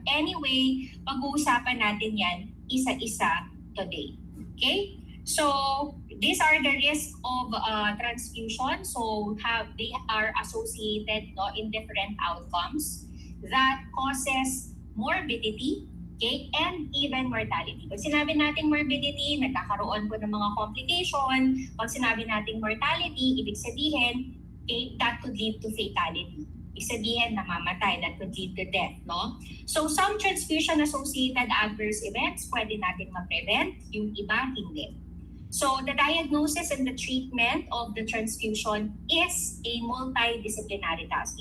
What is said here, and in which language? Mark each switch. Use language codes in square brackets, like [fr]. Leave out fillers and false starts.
[tl] Anyway, pag-uusapan natin yan isa-isa today. Okay? [en] So, these are the risks of transfusion. So, they are associated, no, in different outcomes that causes morbidity, okay, and even mortality. [tl] Pag sinabi natin morbidity, nagkakaroon po ng mga complication. Pag sinabi natin [en] mortality, [tl] ibig sabihin, [en] okay, that could lead to fatality. [tl] Ibig sabihin, namamatay, [en] that could lead to death, no? So, some transfusion-associated adverse events, [tl] pwede natin ma-prevent, yung iba, hindi. [en] So, the diagnosis and the treatment of the transfusion is a multidisciplinary task.